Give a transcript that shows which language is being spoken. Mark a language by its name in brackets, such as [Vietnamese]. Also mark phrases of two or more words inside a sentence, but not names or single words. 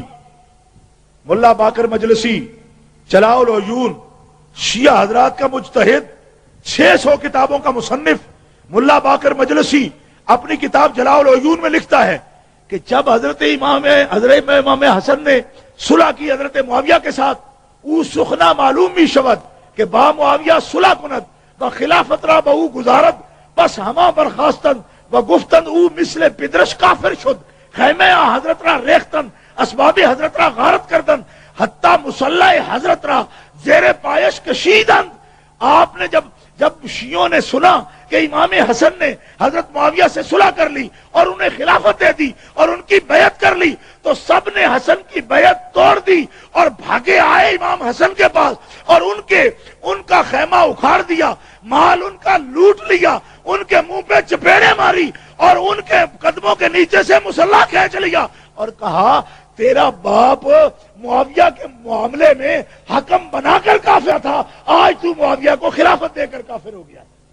[Urdu] ملا باقر مجلسی، جلاء العیون، شیعہ حضرات کا مجتہد، 600 کتابوں کا مصنف ملا باقر مجلسی اپنی کتاب جلاء العیون میں لکھتا ہے کہ جب حضرت امام حسن نے صلح کی حضرت معاویہ کے ساتھ، [Persian] او سخنا معلوم بھی شود کہ با معاویہ صلح کند و خلافت را بہو گزارد، بس ہما برخاستند و گفتند او مثل پدرش کافر شد، خیمه حضرت را ریختند، اسباب حضرت را غارت کردند، حتی مسلح حضرت را زیر پایش کشیدند. [Urdu] آپ نے جب شیعوں نے سنا کہ امام حسن نے حضرت معاویہ سے صلح کر لی اور انہیں خلافت دے دی اور ان کی بیعت کر لی، تو سب نے حسن کی بیعت توڑ دی اور بھاگے آئے امام حسن کے پاس اور ان کا خیمہ اکھاڑ دیا، مال ان کا لوٹ لیا، ان کے منہ پہ چپیڑے ماری اور ان کے قدموں کے نیچے سے مسلح کھینچ لیا اور کہا تیرا باپ معاویہ کے معاملے میں حکم بنا کر کافر تھا، آج تو معاویہ کو خلافت دے کر کافر ہو گیا۔